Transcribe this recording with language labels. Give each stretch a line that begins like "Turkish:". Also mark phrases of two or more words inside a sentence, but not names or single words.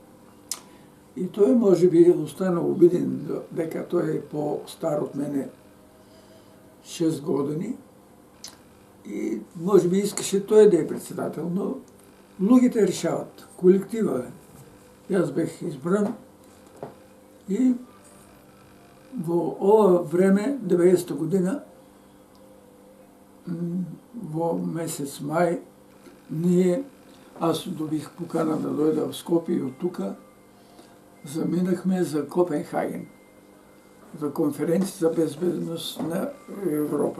Bulgarian: И той може би останал обиден дека той е по-стар от мене 6 години и може би искаше той да е председател, но луѓите решават, колектива е. И аз бех избран
Macedonian: и во ова време, 90-та година, во месец мај,
Bulgarian: аз добих покана
Macedonian: да дојда в Скопје и од тука заминахме за Копенхаген, за конференција за безбедност на Европа.